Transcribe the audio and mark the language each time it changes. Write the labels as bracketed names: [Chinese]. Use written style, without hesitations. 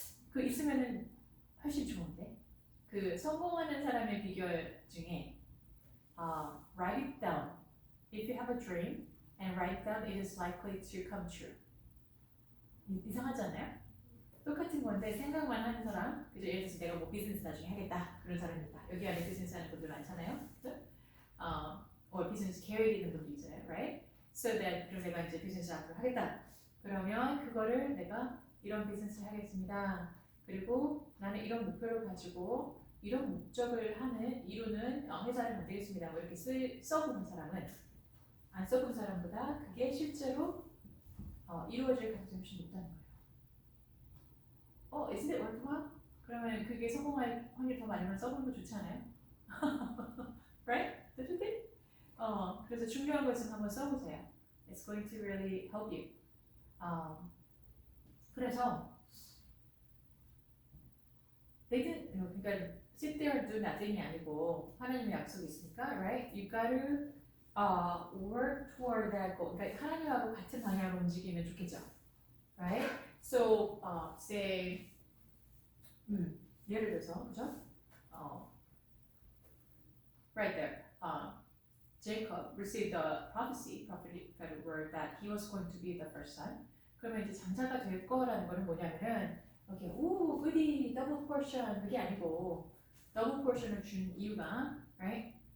[Korean] 그 있으면은 훨씬 좋은데 그 성공하는 사람의 비결 중에 [English] write it down. If you have a dream and write down, it is likely to come true. [Korean] 이상하지 않아요? 똑같은 건데 생각만 하는 사람, 그죠? 예를 들어서 내가 뭐 비즈니스 나중에 하겠다 그런 사람이다. 여기 안에 비즈니스 하는 분들 많잖아요, 그죠? or 비즈니스 계획 있는 분도 있잖아요, [English] right? So that [Korean] 그럼 내가 이제 비즈니스 앞으로 하겠다. 그러면 그거를 내가 이런 비즈니스를 하겠습니다. 그리고 나는 이런 목표를 가지고 이런 목적을 이루는 회사를 만들겠습니다. 뭐 이렇게 써보는 사람은 안 써본 사람보다 그게 실제로 이루어질 가능성이 훨씬 높다는 거예요. [English] Isn't it worthwhile? [Korean] 그러면 그게 성공할 확률이 더 많으면 써보는 거 좋지 않아요? [English] Right? Don't you think? [Korean] 그래서 중요한 것은 한번 써보세요. [English] It's going to really help you. [Korean] 그래서 그러니까 [English] sit there and do nothing [Korean] 이 아니고 하나님의 약속이 있으니까, [English] right? You gotta work toward that goal. [Korean] 그러니까 하나님하고 같은 방향으로 움직이면 좋겠죠, [English] right? So, say [Korean] 예를 들어서, 그죠? [English] Right there. Jacob received a prophetic word that he was going to be the first son. [Korean] 그러면 이제 장자가 될 거라는 거는 뭐냐면은 이렇게 오 [English] goody double portion [Korean] 그게 아니고 double portion을 준 이유가 [English] right?